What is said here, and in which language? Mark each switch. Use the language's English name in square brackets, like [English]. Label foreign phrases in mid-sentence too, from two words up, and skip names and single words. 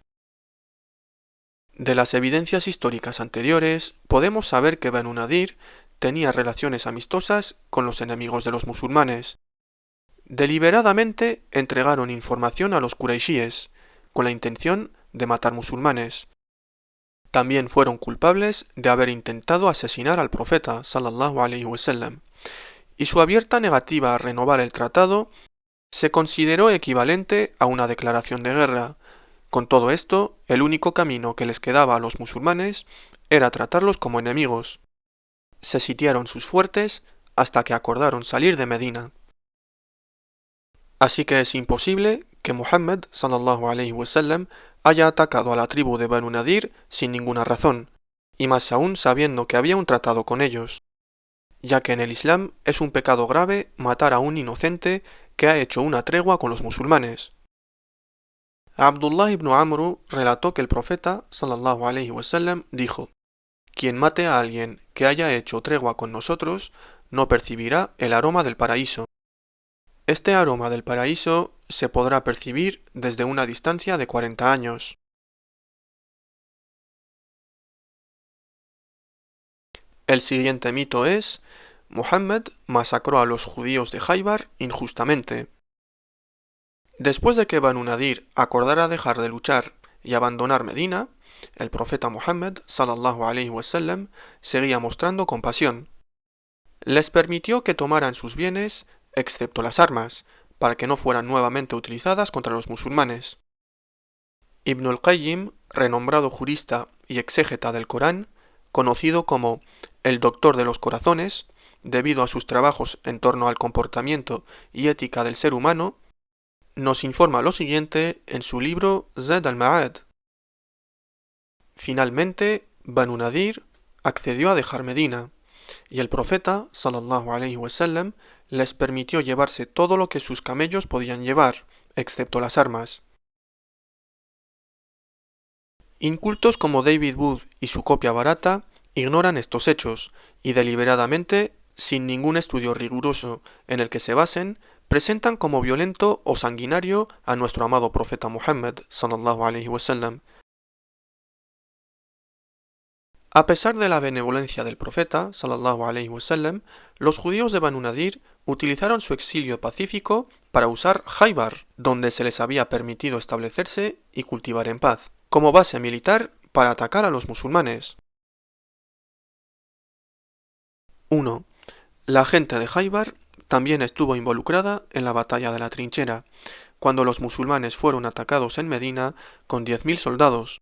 [Spanish] De las evidencias históricas anteriores, podemos saber que Banu Nadir tenía relaciones amistosas con los enemigos de los musulmanes. Deliberadamente entregaron información a los Quraishíes, con la intención de matar musulmanes. También fueron culpables de haber intentado asesinar al profeta, [Arabic] صلى الله عليه وسلم, [Spanish] y su abierta negativa a renovar el tratado se consideró equivalente a una declaración de guerra. Con todo esto, el único camino que les quedaba a los musulmanes era tratarlos como enemigos. Se sitiaron sus fuertes hasta que acordaron salir de Medina. Así que es imposible que Muhammad, [Arabic] صلى الله عليه وسلم, [Spanish] haya atacado a la tribu de Banu Nadir sin ninguna razón, y más aún sabiendo que había un tratado con ellos, ya que en el Islam es un pecado grave matar a un inocente que ha hecho una tregua con los musulmanes. Abdullah ibn Amru relató que el profeta, [Arabic] صلى الله عليه وسلم, [Spanish] dijo: «Quien mate a alguien que haya hecho tregua con nosotros, no percibirá el aroma del paraíso». Este aroma del paraíso se podrá percibir desde una distancia de 40 años. El siguiente mito es: Muhammad masacró a los judíos de Jaibar injustamente. Después de que Banu Nadir acordara dejar de luchar y abandonar Medina, el profeta Muhammad [Arabic] صلى الله عليه وسلم [Spanish] seguía mostrando compasión. Les permitió que tomaran sus bienes, excepto las armas, para que no fueran nuevamente utilizadas contra los musulmanes. Ibn al-Qayyim, renombrado jurista y exégeta del Corán, conocido como el doctor de los corazones, debido a sus trabajos en torno al comportamiento y ética del ser humano, nos informa lo siguiente en su libro Zad al-Ma'ad. Finalmente, Banu Nadir accedió a dejar Medina, y el profeta, [Arabic] صلى الله عليه وسلم, [Spanish] les permitió llevarse todo lo que sus camellos podían llevar, excepto las armas. Incultos como David Wood y su copia barata ignoran estos hechos y deliberadamente, sin ningún estudio riguroso en el que se basen, presentan como violento o sanguinario a nuestro amado profeta Muhammad [Arabic] صلى الله عليه وسلم. [Spanish] A pesar de la benevolencia del profeta [Arabic] صلى الله عليه وسلم, [Spanish] los judíos de Banu Nadir utilizaron su exilio pacífico para usar Jaibar, donde se les había permitido establecerse y cultivar en paz, como base militar para atacar a los musulmanes. 1. La gente de Jaibar también estuvo involucrada en la batalla de la trinchera, cuando los musulmanes fueron atacados en Medina con 10.000 soldados.